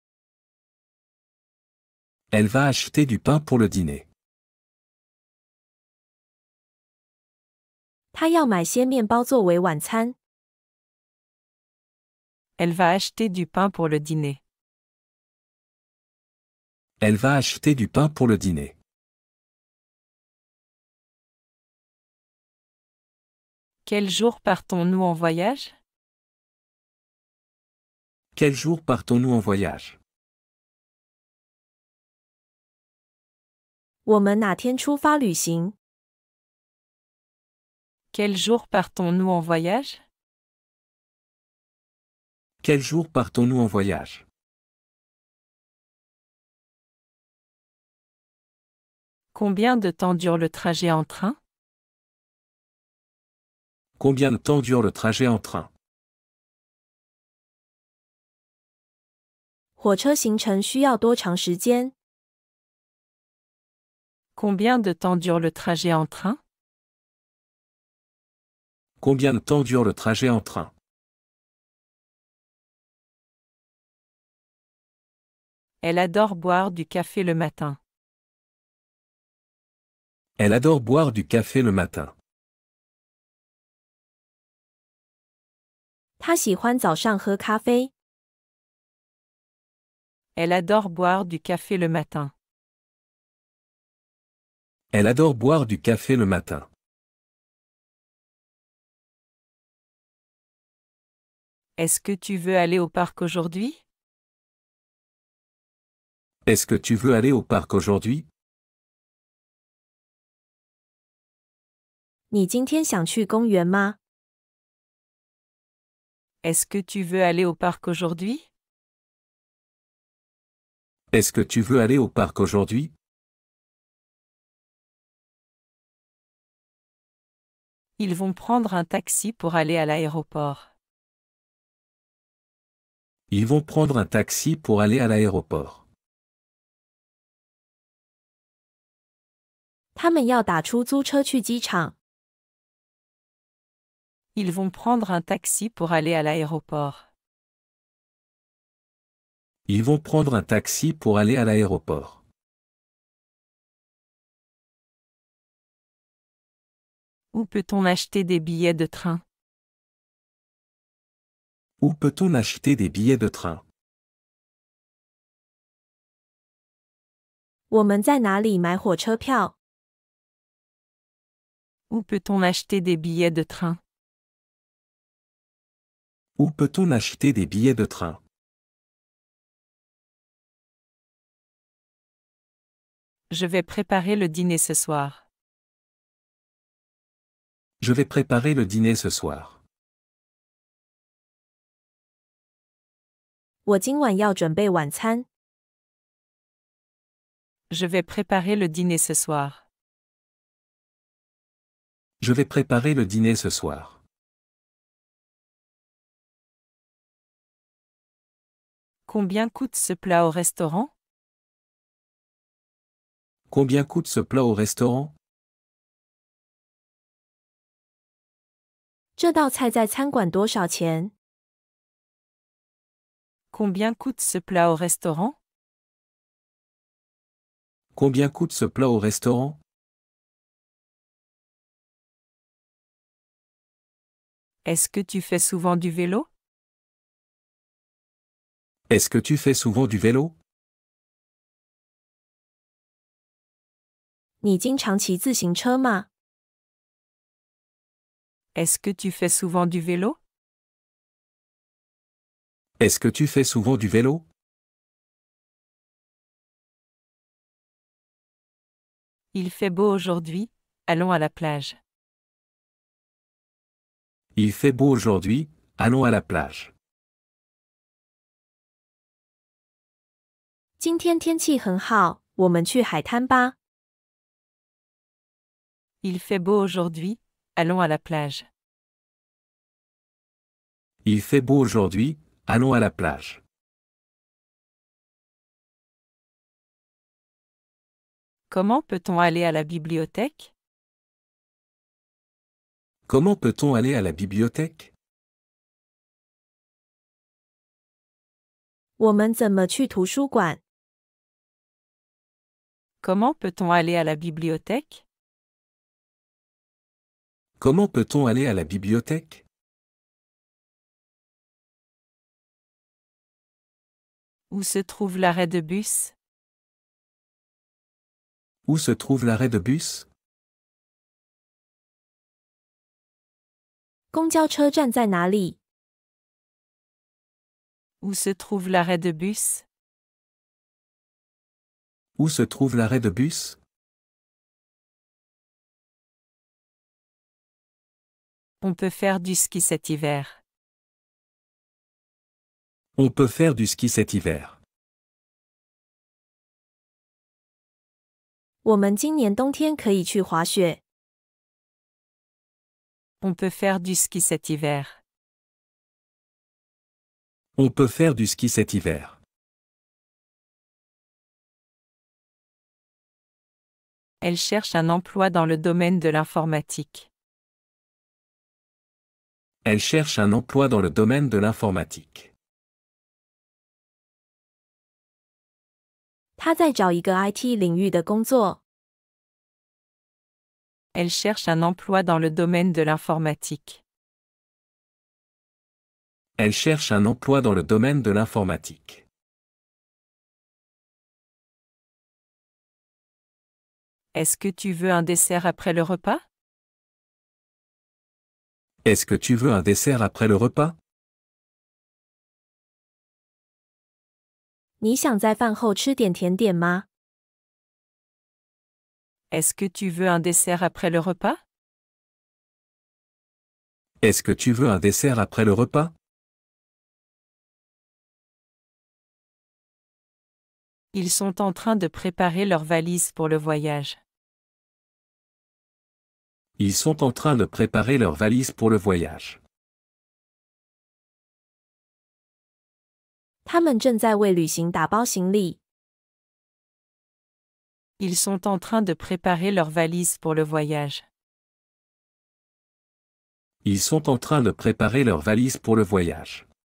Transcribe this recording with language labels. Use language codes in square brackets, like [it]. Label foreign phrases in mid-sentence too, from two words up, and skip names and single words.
[fr] Elle va acheter du pain pour le dîner. [zh] 他要买些面包作为晚餐。 [fr] Elle va acheter du pain pour le dîner. Elle va acheter du pain pour le dîner. Quel jour partons-nous en voyage? Quel jour partons-nous en voyage? [zh] 我们哪天出发旅行？ [fr] Quel jour partons-nous en voyage? Quel jour partons-nous en voyage? Combien de temps dure le trajet en train? Combien de temps dure le trajet en train? [zh] 火车行程需要多长时间？ [fr] Combien de temps dure le trajet en train? Combien de temps dure le trajet en train? Elle adore boire du café le matin. Elle adore boire du café le matin. [zh] 他喜欢早上喝咖啡。 [fr] Elle adore boire du café le matin. Elle adore boire du café le matin. Est-ce que tu veux aller au parc aujourd'hui? Est-ce que tu veux aller au parc aujourd'hui? [zh] 你今天想去公园吗？ [fr] Est-ce que tu veux aller au parc aujourd'hui? Est-ce que tu veux aller au parc aujourd'hui? Ils vont prendre un taxi pour aller à l'aéroport. Ils vont prendre un taxi pour aller à l'aéroport. [zh] 他们要打出租车去机场。 [fr] Ils vont prendre un taxi pour aller à l'aéroport. Ils vont prendre un taxi pour aller à l'aéroport. Où peut-on acheter des billets de train? Où peut-on acheter des billets de train? [zh] 我们在哪里买火车票？ [fr] Où peut-on acheter des billets de train? Où peut-on acheter des billets de train? Je vais préparer le dîner ce soir. Je vais préparer le dîner ce soir. [zh] 我今晚要准备晚餐。 [fr] Je vais préparer le dîner ce soir. Je vais préparer le dîner ce soir. Combien coûte ce plat au restaurant? Combien coûte ce plat au restaurant? [zh] 这道菜在餐馆多少钱？ [fr] Combien coûte ce plat au restaurant? Combien coûte ce plat au restaurant? Est-ce que tu fais souvent du vélo? Est-ce que tu fais souvent du vélo? [zh] 你经常骑自行车吗？ [fr] Est-ce que tu fais souvent du vélo? Est-ce que tu fais souvent du vélo? Il fait beau aujourd'hui, allons à la plage. Il fait beau aujourd'hui, allons à la plage. [zh] 今天天气很好，我们去海滩吧。 [fr] Il fait beau aujourd'hui, allons à la plage. Il fait beau aujourd'hui, allons à la plage. Comment peut-on aller à la bibliothèque? Comment peut-on aller à la bibliothèque? [zh] 我们怎么去图书馆？ [fr] Comment peut-on aller à la bibliothèque? Comment peut-on aller à la bibliothèque? Où se trouve l'arrêt de bus? Où se trouve l'arrêt de bus? [zh] 公交车站在哪里？ [fr] Où se trouve l'arrêt de bus? Où se trouve l'arrêt de bus? On peut faire du ski cet hiver. On peut faire du ski cet hiver. [zh] 我们今年冬天可以去滑雪。 [fr] On peut faire du ski cet hiver. On peut faire du ski cet hiver. Elle cherche un emploi dans le domaine de l'informatique. Elle cherche un emploi dans le domaine de l'informatique. [zh] 他在找一个 IT 领域的工作。 [fr] Elle cherche un emploi dans le domaine de l'informatique. Elle cherche un emploi dans le domaine de l'informatique. Est-ce que tu veux un dessert après le repas? Est-ce que tu veux un dessert après le repas? [zh] 你想在饭后吃点甜点吗？ [fr] Est-ce que tu veux un dessert après le repas? Est-ce que tu veux un dessert après le repas? Ils sont en train de préparer leurs valises pour le voyage. Ils sont en train de préparer leurs valises pour le voyage. [zh] 他们正在为旅行打包行李。 [fr] Ils sont en train de préparer leurs valises pour le voyage. Ils sont en train de préparer leurs valises pour le voyage.